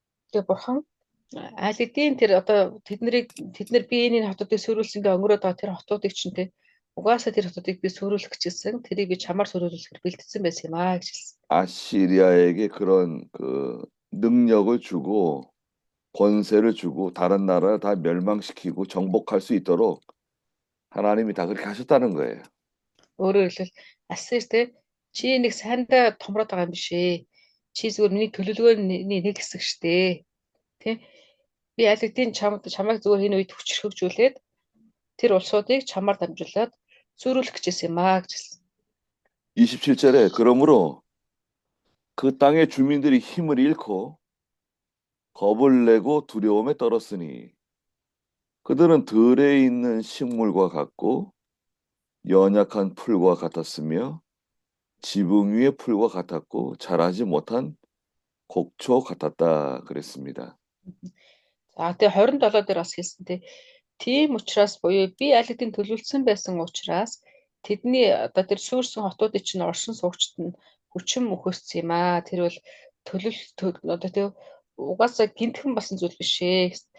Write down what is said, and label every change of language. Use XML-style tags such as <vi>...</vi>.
<mn>Тэгээ бурхан аль хэдийн тэр одоо тэднэр биений хотуудыг сүрүүлсэнгээ өнгөрөөд байгаа тэр хотуудыг чинь те угаасаа тэр хотуудыг би сүрүүлэх гэжсэн. Тэрийг би чамаар сүрүүлэхээр бэлтгэсэн байсан юм аа гэж хэлсэн.</mn> <ko>아시리아에게 그런 그 능력을 주고 권세를 주고 다른 나라를 다 멸망시키고 정복할 수 있도록 하나님이 다 그렇게 하셨다는 거예요.</ko> <mn>Өөрөөр хэлбэл Ассир те чи нэг сайндаа томроод байгаа юм биш ээ. Чи зүгээр миний төлөвлөгөөний нэг хэсэг штэ. Тэ? Би аль хэдийн чамайг зүгээр энэ үед хүчрхэгжүүлээд тэр улсуудыг чамаар дамжуулаад сүрүүлэх гэжсэн юм аа гэж хэлсэн.</mn> <ko>27절에 그러므로 그 땅의 주민들이 힘을 잃고 겁을 내고 두려움에 떨었으니 그들은 들에 있는 식물과 같고 연약한 풀과 같았으며 지붕 위의 풀과 같았고 자라지 못한 곡초 같았다 그랬습니다.</ko> <mn>За тэгээ 27 дээр бас хэлсэн те. Тийм учраас буюу би аль хэдийн төлөвлөсөн байсан учраас тэдний одоо тэр сүрсэн хотуудын чинь оршин суугчид нь хүчин мөхөссөн юм аа. Тэр бол одоо тэг угаасаа гинтхэн болсон зүйл биш ээ.</mn>